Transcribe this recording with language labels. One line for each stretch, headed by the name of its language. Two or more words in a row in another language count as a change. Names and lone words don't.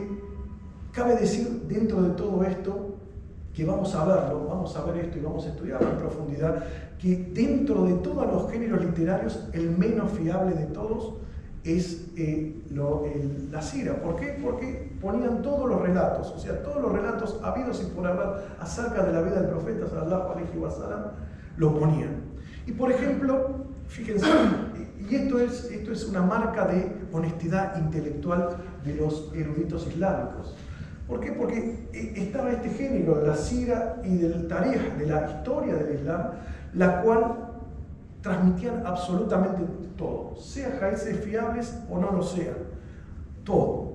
Spanish: Cabe decir, dentro de todo esto, que vamos a ver esto y vamos a estudiarlo en profundidad, que dentro de todos los géneros literarios, el menos fiable de todos es la sira. ¿Por qué? Porque ponían todos los relatos, o sea, todos los relatos habidos y por haber acerca de la vida del profeta
Arabic: صلى الله عليه وسلم,
Spanish: lo ponían. Y por ejemplo, fíjense, y esto es una marca de honestidad intelectual de los eruditos islámicos. ¿Por qué? Porque estaba este género de la sira y del tarikh, de la historia del Islam, la cual transmitían absolutamente todo, sea hadices fiables o no lo sean, todo.